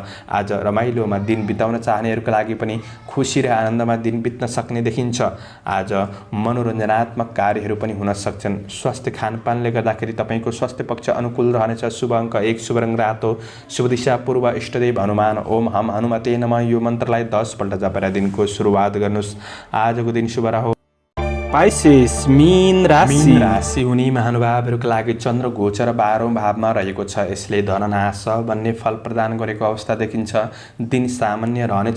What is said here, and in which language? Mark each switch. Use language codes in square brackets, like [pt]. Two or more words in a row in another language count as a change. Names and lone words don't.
[ne] आज रमाइलोमा दिन बिताउन चाहनेहरूका लागि पनि खुसी र आनन्दमा दिन बित्न सक्ने देखिन्छ। आज मनोरञ्जनात्मक कार्यहरू पनि हुन सक्छन्। स्वास्थ्य खानपानले गर्दाखेरि तपाईँको स्वास्थ्य पक्ष अनुकूल रहनेछ। शुभ अङ्क 1, शुभ रङ रातो, शुभ दिशा पूर्व, इष्टदेव हनुमान [sa] ओम हम हनुमते नमः [ne] यो मन्त्रलाई 10 पल्ट जपेर दिनको सुरुवात गर्नुहोस्। आजको दिन शुभ रहोस्। पाइसेस मीन राशि। मीन राशि हुने महानुभावहरूका लागि चन्द्र गोचर 12औं भावमा रहेको छ। यसले धननाश भन्ने फल प्रदान गरेको अवस्था देखिन्छ। दिन सामान्य रहनेछ।